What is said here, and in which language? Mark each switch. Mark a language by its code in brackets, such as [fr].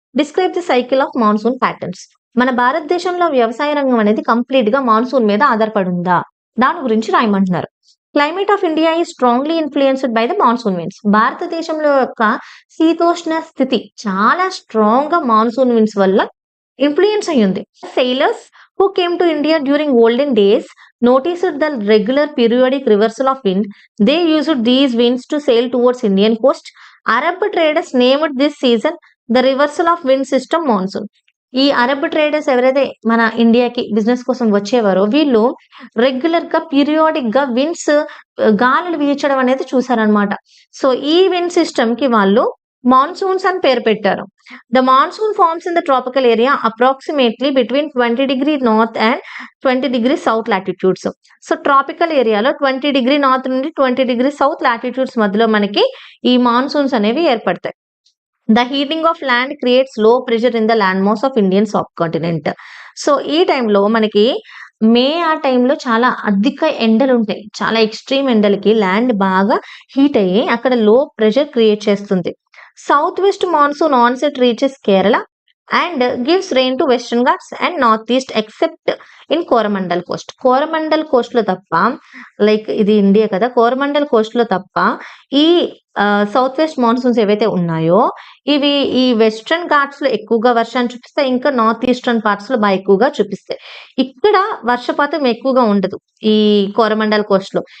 [en] Describe the cycle of monsoon patterns. [te] మన భారతదేశంలో వ్యవసాయ రంగం అనేది కంప్లీట్ గా మాన్సూన్ మీద ఆధారపడి ఉందా? దాని గురించి రాయమంటున్నారు. [en] Climate of India is strongly influenced by the monsoon winds. [te] భారతదేశంలో యొక్క శీతోష్ణ స్థితి చాలా స్ట్రాంగ్ గా మాన్సూన్ విండ్స్ వల్ల ఇన్ఫ్లుయెన్స్ అయ్యింది. [en] Sailors who came to India during olden days noticed the regular periodic reversal of wind. They used these winds to sail towards Indian coast. Arab traders named this season the reversal of wind system monsoon. [te] ఈ Arab traders ఎవరైతే మన ఇండియాకి business కోసం వచ్చేవారో వీళ్ళు regular గా periodic గా winds గాలులు వీచడం అనేది చూసారనమాట. సో ఈ విండ్ సిస్టమ్ కి వాళ్ళు మాన్సూన్స్ అని పేరు పెట్టారు. [en] The monsoon forms in the tropical area approximately between 20° north and 20° south latitudes. [te] So tropical ఏరియాలో 20° నార్త్ నుండి 20° సౌత్ లాటిట్యూడ్స్ మధ్యలో మనకి ఈ మాన్సూన్స్ అనేవి ఏర్పడతాయి. [en] The heating of land creates low pressure in the land mass of Indian subcontinent. [te] So ఈ టైంలో మనకి ఆ టైంలో చాలా అధిక ఎండలు ఉంటాయి. చాలా ఎక్స్ట్రీమ్ ఎండలకి ల్యాండ్ బాగా హీట్ అయ్యి అక్కడ లో ప్రెషర్ క్రియేట్ చేస్తుంది. [en] South west monsoon onset reaches Kerala. and gives rain to Western Ghats and Northeast except in Coromandel Coast. [te] Coromandel Coast లో తప్ప, లైక్ ఇది ఇండియా కదా, కోరమండల్ కోస్ట్ లో తప్ప ఈ సౌత్ వెస్ట్ మాన్సూన్స్ ఏవైతే ఉన్నాయో ఇవి ఈ వెస్ట్రన్ ఘాట్స్ లో ఎక్కువగా వర్షాన్ని చూపిస్తాయి, ఇంకా నార్త్ ఈస్టర్న్ పార్ట్స్ లో బాగా ఎక్కువగా చూపిస్తాయి. ఇక్కడ వర్షపాతం ఎక్కువగా ఉండదు ఈ కోరమండల్ కోస్ట్ లో.